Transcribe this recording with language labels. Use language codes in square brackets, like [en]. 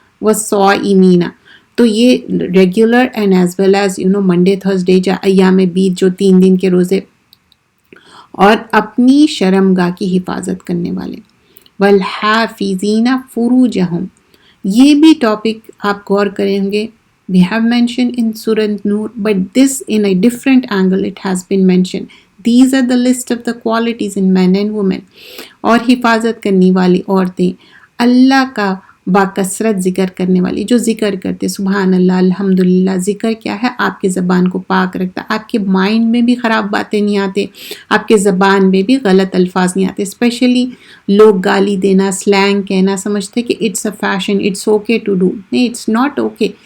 [ur] والصائمین، تو یہ [en] regular and as well as Monday Thursday [ur] یا ایام بیت، جو 3 دن کے روزے، اور اپنی شرمگاہ کی حفاظت کرنے والے. [ar] والحافظین فروجہم، [ur] یہ بھی ٹاپک آپ غور کریں گے. [en] We have mentioned in Surah Nur, but this in a different angle it has been mentioned. These are the list of the qualities in men and women. [ur] اور حفاظت کرنے والی عورتیں، اللہ کا باکثرت ذکر کرنے والی، جو ذکر کرتے سبحان اللہ الحمدللہ. ذکر کیا ہے، آپ کے زبان کو پاک رکھتا، آپ کے مائنڈ میں بھی خراب باتیں نہیں آتے، آپ کے زبان میں بھی غلط الفاظ نہیں آتے. [en] especially [ur] لوگ گالی دینا، [en] slang [ur] کہنا سمجھتے کہ [en] It's a fashion, it's okay to do. [ur] نہیں، [en] It's not okay.